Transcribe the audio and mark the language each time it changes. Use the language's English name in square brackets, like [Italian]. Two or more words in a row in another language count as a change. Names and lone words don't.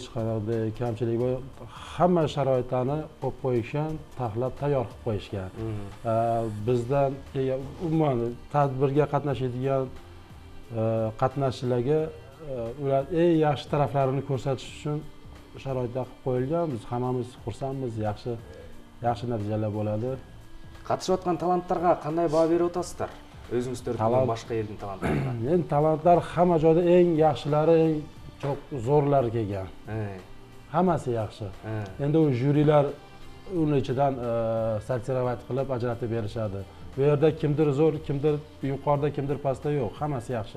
[Uzbek] Qanday kamchilik bor, hamma sharoitlarni qo'yib qo'yishgan, taxlab tayyor qilib qo'yishgan. Bizdan umuman tadbirga qatnashadigan qatnashchilarga ular eng yaxshi taraflarini ko'rsatish uchun sharoitlar qilib qo'yilgan. Biz hammamiz xursandmiz, yaxshi natijalar bo'ladi. [Kyrgyz] Катышып аткан таланттарга кандай баа берип атасыздар? Өзүңүздөрдөн башка элдин таланттарына. [Uzbek] Endi talantlar hamma joyda eng yaxshilari, eng çok zo'rlari kelgan. Hammasi yaxshi. Endi u jyurilar uni ichidan sortirovat qilib ajratib berishadi. Bu yerda kimdir zo'r, kimdir yuqorida, kimdir pastda yo'q. Hammasi yaxshi.